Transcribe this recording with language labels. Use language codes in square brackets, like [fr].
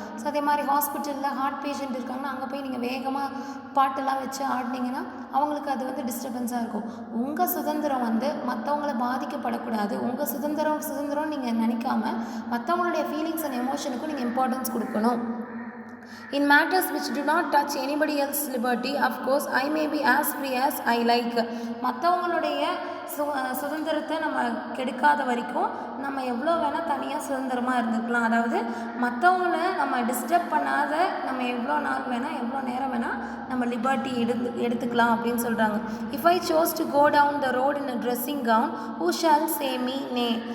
[ta] So அதே மாதிரி ஹாஸ்பிட்டலில் ஹார்ட் பேஷண்ட் இருக்காங்கன்னா அங்கே போய் நீங்கள் வேகமாக பாட்டெல்லாம் வச்சு ஆடினீங்கன்னா அவங்களுக்கு அது வந்து டிஸ்டர்பன்ஸாக இருக்கும். உங்கள் சுதந்திரம் வந்து மற்றவங்கள பாதிக்கப்படக்கூடாது. உங்கள் சுதந்திரம் நீங்கள் நினைக்காம மற்றவங்களுடைய ஃபீலிங்ஸ் அண்ட் எமோஷனுக்கும் நீங்கள் இம்பார்ட்டன்ஸ் கொடுக்கணும். [en] In matters which do not touch anybody else's liberty, of course, I may be as free as I like. [ta] மற்றவங்களுடைய சுதந்திரத்தை நம்ம கெடுக்காத வரைக்கும் நம்ம எவ்வளோ வேணால் தனியாக சுதந்திரமாக இருந்துக்கலாம். அதாவது மற்றவங்கள நம்ம டிஸ்டர்ப் பண்ணாத நம்ம எவ்வளோ நேரம் வேணால் நம்ம லிபர்ட்டி எடுத்துக்கலாம் அப்படின்னு சொல்கிறாங்க. [en] If I chose to go down the road in a dressing gown who shall say me nay.